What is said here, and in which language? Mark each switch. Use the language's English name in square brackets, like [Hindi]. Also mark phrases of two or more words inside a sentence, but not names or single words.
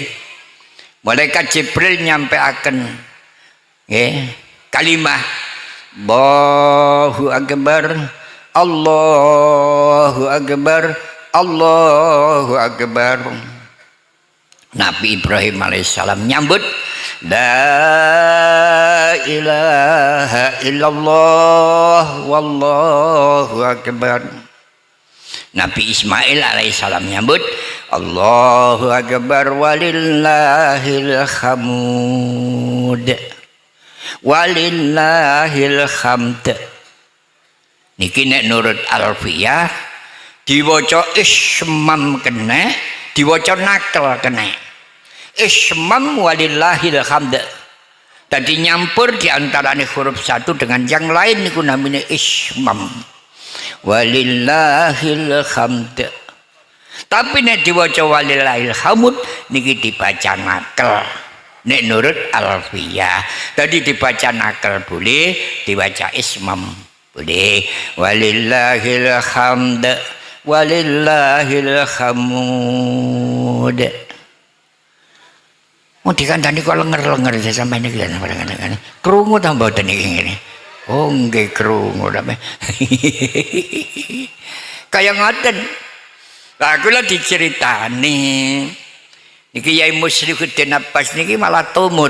[Javanese] Malaikat Jibril nyampeaken nggih kalimah [Arabic] Allahu akbar, Allahu akbar, Allahu akbar. [Javanese] Nabi Ibrahim alaihissalam nyambut [Arabic] la ilaha illallah wallahu akbar. [Javanese] Nabi Ismail alaihissalam nyambut [Arabic] Allahu akbar walillahil hamd walillahil hamd. [Javanese] Niki nek nurut Alfiyah diwaca ismam kena, diwaca nakal kena. [Arabic] Ismam walillahil hamd. [Indonesian] Tadi nyampur di antarane huruf satu dengan yang lain niku namanya ismam. [Arabic] Walillahil hamd. [Javanese] Tapi nek diwaca [Arabic] walillahil hamd [Javanese] niki dibaca nakal. Nek nurut Alfiyah tadi [Indonesian] dibaca nakal boleh, dibaca ismam boleh. [Arabic] Walillahil hamd walillahil hamd. [Javanese] Mau dikandani kok lenger-lenger sampai niki kan. Krungu ta mboten niki ngene. Oh nggih krungu ta. Kaya ngoten. Lah kula diceritani niki Yai Muslihuddin Abbas niki malah tumut.